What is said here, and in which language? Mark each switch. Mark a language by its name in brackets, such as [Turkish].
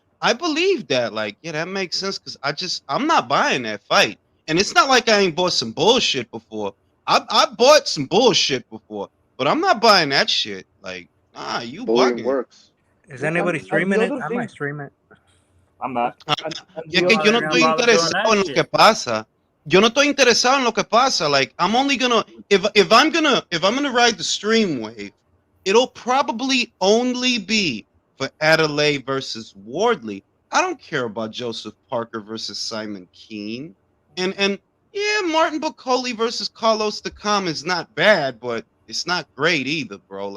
[English] I believe that, like, yeah, that makes sense because I'm not buying that fight. And it's not like I ain't bought some bullshit before. I bought some bullshit before, but I'm not buying that shit. Like, you bugging. Works. Is anybody streaming it? I might stream it. I'm not. [Spanish] Yo no estoy interesado en lo que pasa. Yo no estoy interesado en lo que pasa. [English] Like, I'm only gonna if I'm gonna ride the stream wave, it'll probably only be for Adelaide versus Wardley. I don't care about Joseph Parker versus Simon Keane. And yeah, Martin Bacoli versus Carlos Takam is not bad, but it's not great either, bro.